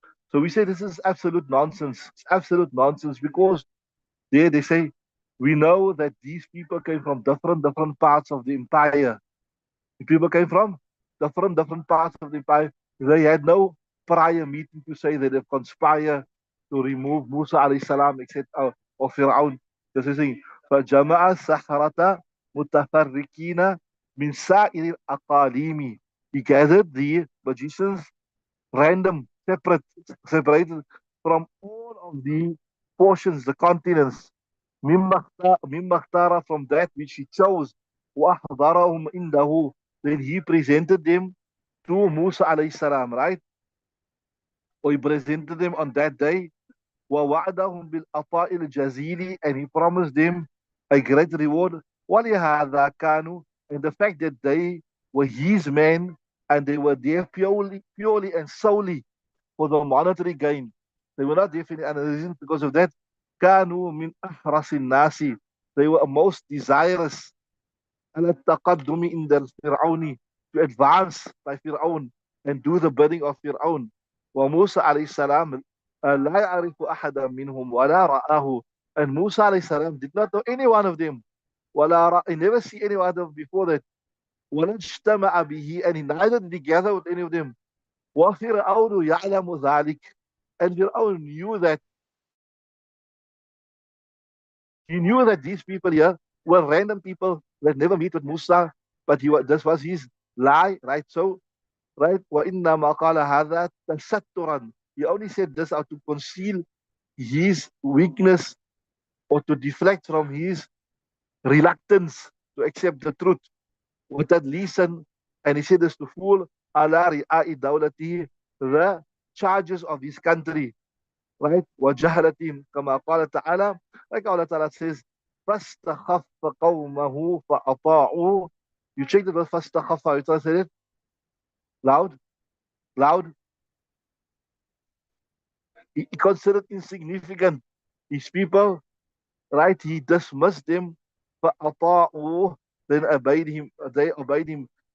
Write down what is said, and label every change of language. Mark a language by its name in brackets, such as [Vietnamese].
[English] So we say this is absolute nonsense. It's absolute nonsense because there they say, we know that these people came from different parts of the empire. The people came from different parts of the empire. They had no prior meeting to say that they've conspired to remove Musa alayhi salam, etc. Or Fir'aun. [Arabic] This is saying, فَجَمَعَ السَّحْرَةَ مُتَفَرِّقِينَ مِنْ سَائِرِ الْأَقَالِيمِ. [English] He gathered the magicians, random, separated from all of the portions, the continents. [Arabic] مِمَّا اخْتَارَ, [English] from that which he chose. [Arabic] وَأَحْضَرَهُمْ إِنْدَهُ, [English] then he presented them to Musa alayhi salam, right? Or he presented them on that day. [Arabic] وَوَعْدَهُمْ بِالْأَطَاءِ الْجَزِيلِ, [English] and he promised them a great reward. [Arabic] وَلِهَذَا كَانُوا, [English] and the fact that they were his men and they were there purely and solely for the monetary gain. They were not there for any other reason. Because of that, [Arabic] كَانُوا مِنْ أَحْرَصِ النَّاسِ, [English] they were most desirous [Arabic] على التقدم عند الفرعون, [English] to advance by Fir'aun and do the bidding of Fir'aun. [Arabic] وموسى عليه السلام لا يعرف أحدا منهم ولا رآه, [English] and Musa عليه السلام did not know any one of them. [Arabic] ولا رأى, [English] he never see any one of them before that. [Arabic] ولا اجتمع به, [English] and he neither did he gather with any of them. [Arabic] وفرعون يعلم ذلك, [English] and Fir'aun knew that, he knew that these people here were random people that never meet with Musa, but this was his lie, right? So, right? [Arabic] وَإِنَّمَا قَالَ هَذَا تَسَتُّرًا, [English] he only said this out to conceal his weakness or to deflect from his reluctance to accept the truth. [Arabic] وَتَدْلِيسًا, [English] and he said this to fool [Arabic] عَلَى رِعَاءِ دَوْلَتِهِ, [English] the charges of his country. Right? [Arabic] وَجَهْلَتِهِمْ كَمَا قَالَ تَعَالَى, [English] like Allah Ta'ala says, [Arabic] فَاسْتَخَفَّ قَوْمَهُ فَأَطَاعُوا. [English] You check the word فَاسْتَخَفَّ, you translate it? Loud? Loud? He considered insignificant his people, right? He dismissed them. فَأَطَاعُوا, then obeyed him, they obeyed him.